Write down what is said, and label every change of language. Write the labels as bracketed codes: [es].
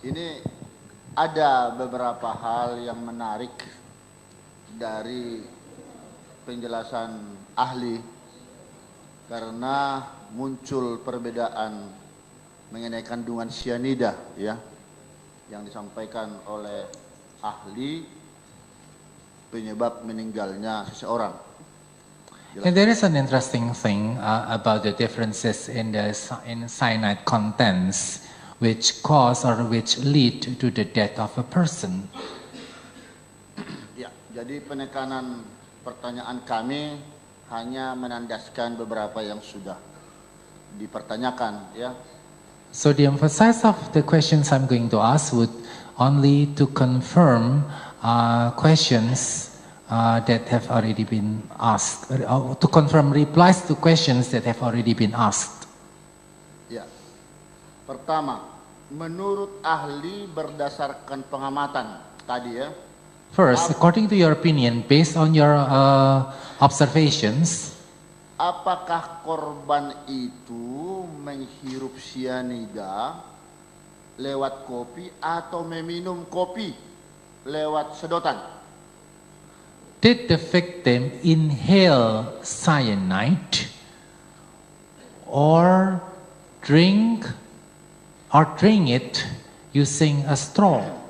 [id] Ini ada beberapa hal yang menarik dari penjelasan ahli karena muncul perbedaan mengenai kandungan sianida ya yang disampaikan oleh ahli penyebab meninggalnya seseorang. [en] And there is an interesting thing about the differences in cyanide contents which cause or which lead to the death of a person. [id] Ya, jadi penekanan pertanyaan kami hanya menandaskan beberapa yang sudah dipertanyakan ya. [en] So the emphasis of the questions I'm going to ask would only to confirm questions that have already been asked, to confirm replies to questions that have already been asked. [id] Ya. Pertama, menurut ahli berdasarkan pengamatan tadi ya. [en] First, according to your opinion, based on your observations, [id] apakah korban itu menghirup sianida lewat kopi atau meminum kopi lewat sedotan? [en] did the victim inhale cyanide or drink it using a straw?